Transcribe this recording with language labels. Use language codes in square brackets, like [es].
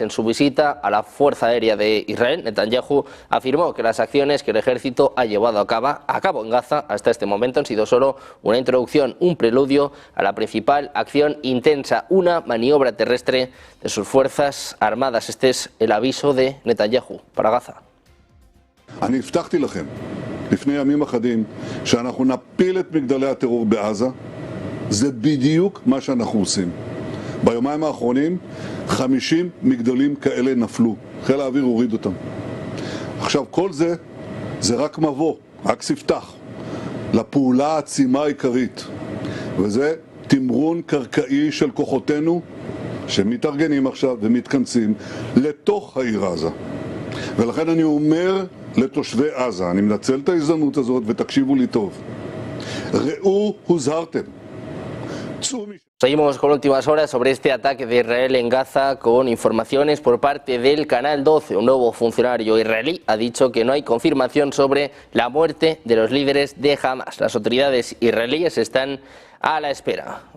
[es] En su visita a la Fuerza Aérea de Israel, Netanyahu afirmó que las acciones que el ejército ha llevado a cabo en Gaza hasta este momento han sido solo una introducción, un preludio a la principal acción intensa, una maniobra terrestre de sus fuerzas armadas. Este es el aviso de Netanyahu para Gaza. [he] אני הבטחתי לכם לפני ימים אחדים שאנחנו נפיל את מגדלי הטרור בעזה. זה בדיוק מה שאנחנו עושים. ביומיים האחרונים 50 מגדלים כאלה נפלו. חיל האוויר הוריד אותם. עכשיו כל זה רק מבוא, רק ספתח לפעולה העצימה העיקרית. וזה תמרון קרקעי של כוחותינו שמתארגנים עכשיו ומתכנסים לתוך העיר עזה. ולכן אני אומר לתושבי עזה, אני מנצל את ההזדמנות הזאת ותקשיבו לי טוב. ראו, הוזהרתם. [es] Seguimos con últimas horas sobre este ataque de Israel en Gaza con informaciones por parte del Canal 12. Un nuevo funcionario israelí ha dicho que no hay confirmación sobre la muerte de los líderes de Hamas. Las autoridades israelíes están a la espera.